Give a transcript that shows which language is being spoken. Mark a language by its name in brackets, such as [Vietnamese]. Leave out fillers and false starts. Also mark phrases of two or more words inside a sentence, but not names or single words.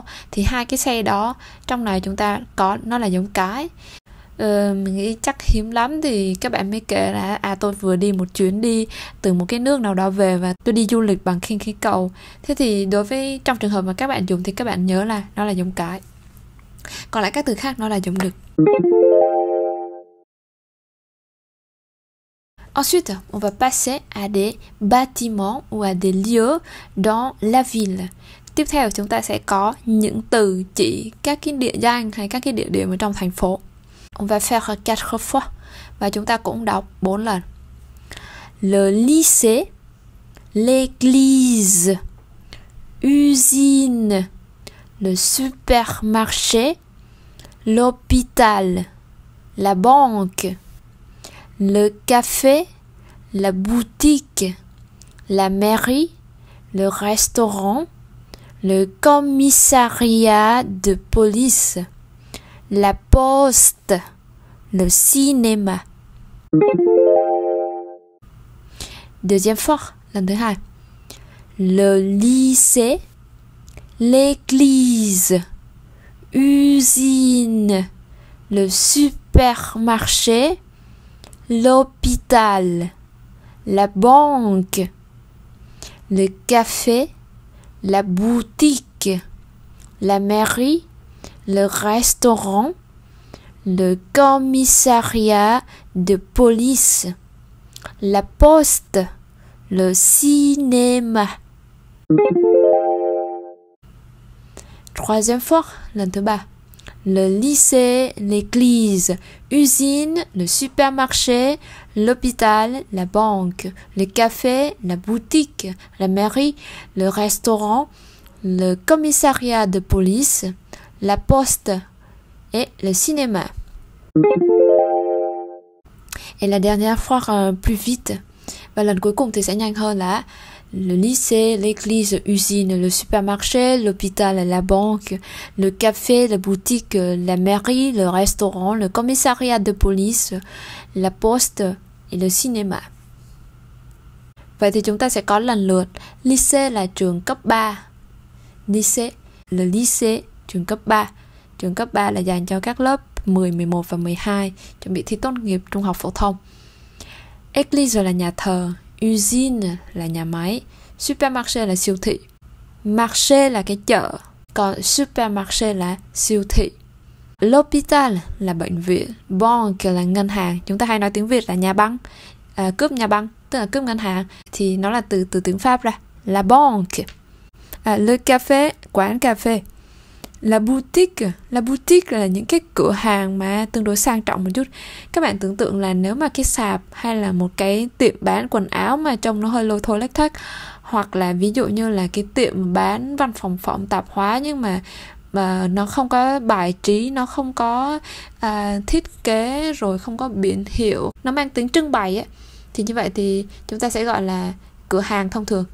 [Vietnamese] Thì hai cái xe đó trong này chúng ta có, nó là giống cái. Mình nghĩ chắc hiếm lắm thì các bạn mới kể là tôi vừa đi một chuyến đi từ một cái nước nào đó về và tôi đi du lịch bằng khinh khí cầu. Thế thì đối với trong trường hợp mà các bạn dùng thì các bạn nhớ là nó là giống cái. Còn lại các từ khác nó là giống đực. [French] Ensuite, on va passer à des bâtiments ou à des lieux dans la ville. [Vietnamese] Tiếp theo chúng ta sẽ có những từ chỉ các cái địa danh hay các cái địa điểm ở trong thành phố. [French] On va faire 4 fois [Vietnamese] và chúng ta cũng đọc 4 lần. [French] Le lycée, l'église, usine, le supermarché, l'hôpital, la banque, le café, la boutique, la mairie, le restaurant, le commissariat de police, la poste, le cinéma. Deuxième fois, [Vietnamese] lần thứ hai. [French] Le lycée, l'église, usine, le supermarché, l'hôpital, la banque, le café, la boutique, la mairie, le restaurant, le commissariat de police, la poste, le cinéma. Troisième fois, [Vietnamese] lần thứ ba. [French] Le lycée, l'église, usine, le supermarché, l'hôpital, la banque, le café, la boutique, la mairie, le restaurant, le commissariat de police, la poste et le cinéma. Et la dernière fois plus vite. [Vietnamese] Và lần cuối cùng thì sẽ nhanh hơn là [French] le lycée, l'église, usine, le supermarché, l'hôpital, la banque, le café, la boutique, la mairie, le restaurant, le commissariat de police, la poste et le cinéma. [Vietnamese] Vậy thì chúng ta sẽ có lần lượt. Lycée là trường cấp 3. [French] Lycée, le lycée, [Vietnamese] trường cấp 3. Trường cấp 3 là dành cho các lớp lớp 10, 11 và 12, chuẩn bị thi tốt nghiệp trung học phổ thông. Église là nhà thờ, usine là nhà máy, supermarché là siêu thị. Marché là cái chợ, còn supermarché là siêu thị. L'hôpital là bệnh viện, banque là ngân hàng. Chúng ta hay nói tiếng Việt là nhà băng, cướp nhà băng, tức là cướp ngân hàng, thì nó là từ tiếng Pháp ra, [French] la banque. Le café, [Vietnamese] quán cà phê. [French] La boutique [Vietnamese] là những cái cửa hàng mà tương đối sang trọng một chút. Các bạn tưởng tượng là nếu mà cái sạp hay là một cái tiệm bán quần áo mà trông nó hơi lôi thôi lếch thếch, hoặc là ví dụ như là cái tiệm bán văn phòng phẩm tạp hóa nhưng mà nó không có bài trí, nó không có thiết kế, rồi không có biển hiệu, nó mang tính trưng bày ấy, thì như vậy thì chúng ta sẽ gọi là cửa hàng thông thường.